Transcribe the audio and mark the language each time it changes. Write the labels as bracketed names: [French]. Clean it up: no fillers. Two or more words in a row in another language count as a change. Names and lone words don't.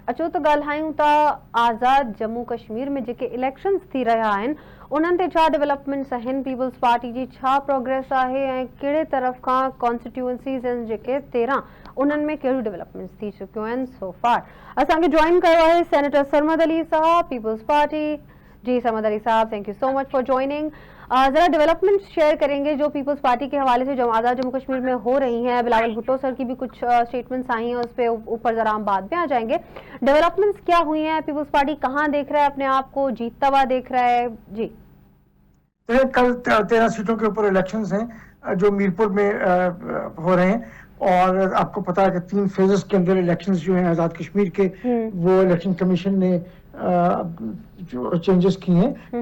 [Sindhi] अचो त ॻाल्हायूं था आज़ाद जम्मू कश्मीर में जेके इलेक्शन्स थी रहा आहिनि उन्हनि ते छा डेवलपमेंट्स आहिनि, पीपल्स पार्टी जी छा प्रोग्रेस आहे ऐं कहिड़े तरफ़ खां कॉन्स्टिट्यूएंसीज़ आहिनि जेके 13 उन्हनि में कहिड़ियूं डेवलपमेंट्स थी चुकियूं आहिनि [English] so far. [Sindhi] असांखे जॉइन कयो आहे सेनेटर सरमद अली साहब, पीपल्स पार्टी। जी सरमद अली साहब, [English] Thank you so much for joining. [Urdu] ज़रा [English] development share [Urdu] کریں گے جو پیپلز پارٹی کے حوالے سے جو آزاد جموں کشمیر میں ہو رہی ہیں. بلاول بھٹو سر کی بھی کچھ سٹیٹمنٹس آئی ہیں، اس پر اوپر ذرا ہم بعد میں آ جائیں گے. ڈیولپمنٹس کیا ہوئی ہیں، پیپلز پارٹی کہاں دیکھ رہا ہے اپنے آپ کو، جیتتا ہوا دیکھ رہا ہے? जी کل 13 سیٹوں کے اوپر الیکشنز ہیں جو میرپور میں ہو رہے ہیں، اور آپ کو پتا ہے کہ 3 فیزز کے اندر الیکشنز جو ہیں آزاد کشمیر کے، وہ [English] election commission [Urdu] نے جو چینجز کیے ہیں.